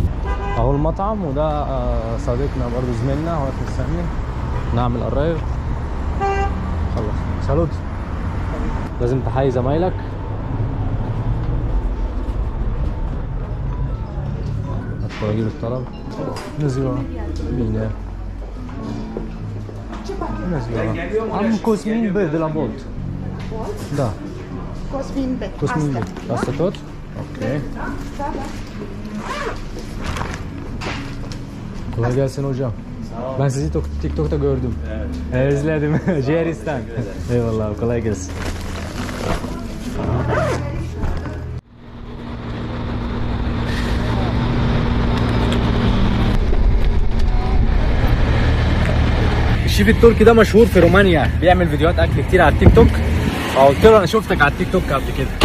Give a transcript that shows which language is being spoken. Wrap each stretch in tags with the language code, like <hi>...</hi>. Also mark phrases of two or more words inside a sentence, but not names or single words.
<ar>اهو المطعم، وده صديقنا برضه زميلنا هو مستني نعمل قرايب. خلص سالوت، لازم تحيي زمايلك. ادخل اجيب الطلب. نزيوه مين</ar> <ro>Am Cosmin B de la Bolt. Da. Cosmin B. Cosmin B. Asta tot?</ro> <tr>Ok. Kolay gelsin hocam. Ben sizi TikTok'ta gördüm. Evet. İzledim. Ciğeristan. Eyvallah. Kolay gelsin.</tr> <ar>الشيف التركي ده مشهور في رومانيا، بيعمل فيديوهات اكل كتير على التيك توك، فقلت له انا شفتك على التيك توك قبل كده.</ar>